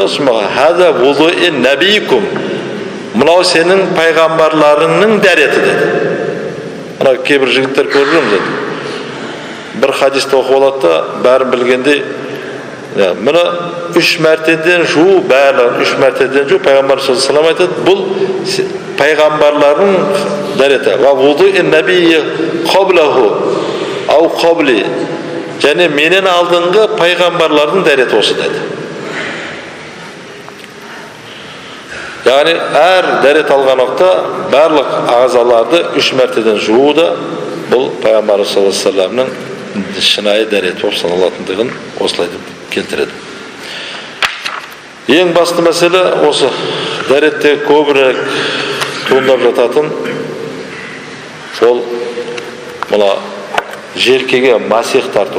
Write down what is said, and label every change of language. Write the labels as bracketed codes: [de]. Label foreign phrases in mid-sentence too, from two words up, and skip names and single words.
[ar] ثم هذا وضوء نبيكم, [kk] мынау сенің пайғамбарларыңның дәреті деді. Мына кейбір жігіттер көріп жүрміз деді. Бір хадисті оқып алады да, бәрін білгендей, мына үш мәртеден жуу, барлығын үш мәртеден жуу, пайғамбар [ar] صلى الله عليه وسلم [kk] айтады, бұл пайғамбарлардың дәреті. [ar] ووضوء نبي قبله أو قبلي, [kk] және менен алдыңғы пайғамбарлардың дәреті осы деді. Яғни әр дәрет алған уақытта барлық ағзаларды үш мәртеден жуу да, бұл пайғамбар [ar] صلى الله عليه وسلم [kk] шынайы дәрет болып саналатындығын осылай деп келтіреді. Ең басты мәселе осы дәретте көбірек туындап жататын ол мына желкеге масих тарту.